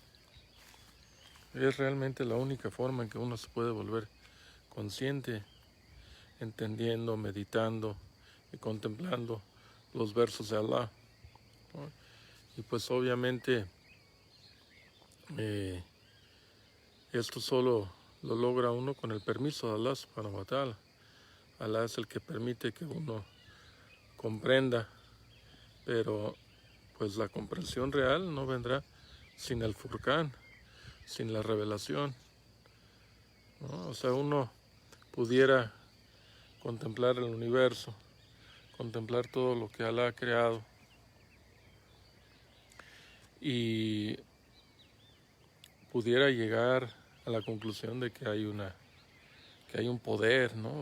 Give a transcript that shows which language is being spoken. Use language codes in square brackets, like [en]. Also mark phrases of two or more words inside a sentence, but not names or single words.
[es] Es realmente la única forma en que uno se puede volver consciente, entendiendo, meditando y contemplando los versos de Allah, ¿no? Y pues obviamente esto solo lo logra uno con el permiso de Allah [ar] سبحانه وتعالى. [es] Allah es el que permite que uno comprenda, pero pues la comprensión real no vendrá sin el Furqán, sin la revelación, ¿no? O sea, uno pudiera contemplar el universo, contemplar todo lo que Allah ha creado y pudiera llegar a la conclusión de que hay un poder, ¿no?